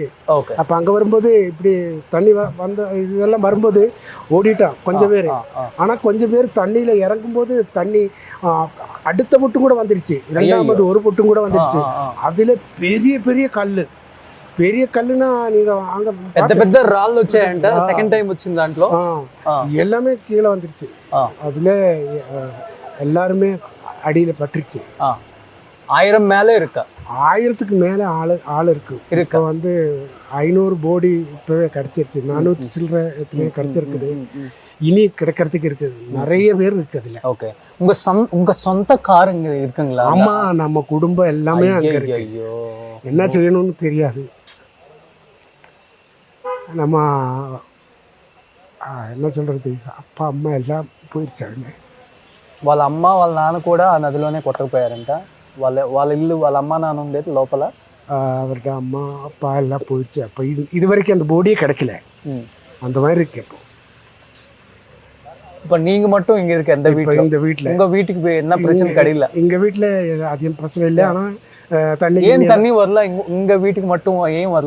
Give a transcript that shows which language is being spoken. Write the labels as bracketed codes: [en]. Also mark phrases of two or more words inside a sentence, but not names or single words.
[ta] அப்போ அங்கே வரும்போது இப்படி தண்ணி வந்த இதெல்லாம் வரும்போது ஓடிட்டான் கொஞ்சம் பேர். ஆனால் கொஞ்சம் பேர் தண்ணியில் இறங்கும்போது தண்ணி அடுத்த பொட்டும் கூட வந்துருச்சு, 2வது ஒரு பொட்டும் கூட வந்துருச்சு. அதில் பெரிய கல்லுனா நீங்கள் அங்கே [te] పెద్ద రాళ్ళు వచ్చాయంట. సెకండ్ టైం వచ్చింది దాంట్లో [ta] எல்லாமே கீழே வந்துருச்சு. அதில் எல்லாருமே அடியில் பட்டுருச்சு. 1000 மேலே இருக்கா, 1000க்கு மேலே ஆள் இருக்கு. இப்போ வந்து 500 போடி இப்போவே கிடச்சிருச்சு, 400 சில்லற எத்தனையோ கிடச்சிருக்குது. இனி கிடைக்கிறதுக்கு இருக்குது, நிறைய பேர் இருக்கு அதில். ஓகே. உங்க சொந்த கார் இங்கே இருக்குங்களா? ஆமாம், நம்ம குடும்பம் எல்லாமே அங்கே இருக்கு. என்ன செய்யணும்னு தெரியாது. நம்ம என்ன சொல்கிறது, அப்பா అమ్మ எல்லாம் పోయిచ్చాడు. [te] వాళ్ళ అమ్మ వాళ్ళ నాన్న కూడా ఆ నదిలోనే కొట్టకపోయారంట. వాళ్ళ ఇల్లు, వాళ్ళ అమ్మ నాన్న ఉండేది లోపల. [ta] அவர்கிட்ட அம்மா அப்பா எல்லாம் போயிடுச்சு. அப்போ இது வரைக்கும் அந்த போடியே கிடைக்கல, அந்த மாதிரி இருக்கு. இப்போ நீங்கள் மட்டும் இங்கே இருக்க இந்த வீட்டில் உங்கள் வீட்டுக்கு என்ன பிரச்சனை கிடையாது? எங்கள் வீட்டில் அதிகம் பிரச்சனை இல்லை. ஆனால் தண்ணி வரல, இங்க வீட்டுக்கு மட்டும் ஏன் வரல?